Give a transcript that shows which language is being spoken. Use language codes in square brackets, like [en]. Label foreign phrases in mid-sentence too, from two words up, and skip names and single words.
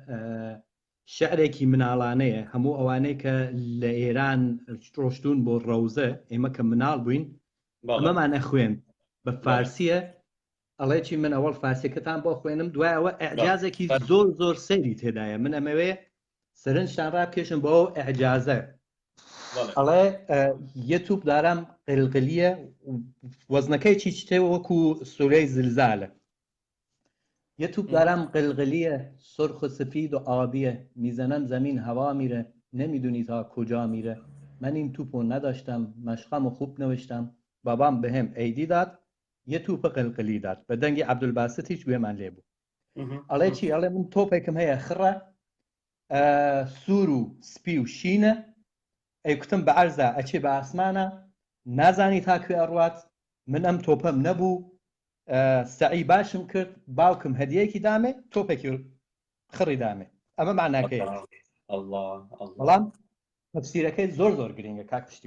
[ckb] شعرێکی مناڵانەیە هەموو ئەوانەی کە لە ئێران ڕۆشتون بۆ ڕەوزە ئێمە کە مناڵ بووین ئەمەمانە خوێن بە فارسیە ئەڵێکی من ئەوەڵ فارسیەکەتان بۆ خوێنم دوای ئەوە ئەعجازێکی زۆر سەیری تێدایە من ئەمەوێ سەرنجتان ڕابکێشم بۆ ئەو ئەعجازە ئەڵێ [fa] یەتوب دارم قلقلیە [ckb] وەزنەکەی چی شتێ وەکو سوورەی زلزالە [fa] یەتوب دارم قلقلیە سرخ و سفید و آبیه میزنم زمین هوا میره نمیدونی تا کجا میره من این توپو نداشتم مشقم و خوب نوشتم بابام بهم عیدی داد یه توپ قلقلی داد [ckb] بە دەنگی عەبدولباست هیچ گوێمان لێ بوو ئەڵێ چی ئەڵێ من تۆپێکم هەیە خڕە سوور و سپی و شینە ئەیکوتم بە عەرزە ئەچێ بە ئاسمانە نازانی تاکوێ ئەڕوات من ئەم تۆپەم نەبوو سعی باشم کرد باوکم هەدیەیەکی دامێ تۆپێکی خڕی دامێ ئەمە معناکەیە بەڵام تەفسیرەکەی زۆر گرنگە کاک پشتی